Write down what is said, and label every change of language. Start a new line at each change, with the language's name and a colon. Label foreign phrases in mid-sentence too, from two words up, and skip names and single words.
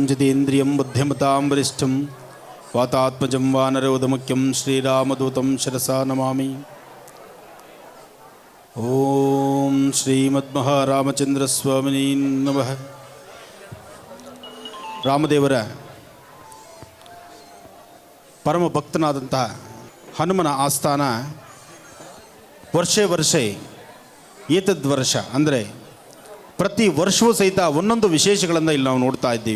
Sanskrit: जितेन्द्रियं बुद्धिमतां वरिष्ठं वातात्मजं वानरोदमुख्यं श्रीरामदूतं शिरसा नमामि. ओम श्रीमद्महारामचंद्रस्वामिनी नमः.
Kannada: ರಾಮದೇವರ ಪರಮ ಭಕ್ತನಾದಂತಹ ಹನುಮನ ಆಸ್ಥಾನ
Sanskrit: ವರ್ಷೇ ಏತದ್ವರ್ಷ
Kannada: ಅಂದರೆ ಪ್ರತಿ ವರ್ಷವೂ ಸಹಿತ ಒಂದೊಂದು ವಿಶೇಷಗಳನ್ನು ಇಲ್ಲಿ ನಾವು ನೋಡ್ತಾ ಇದ್ದೀವಿ.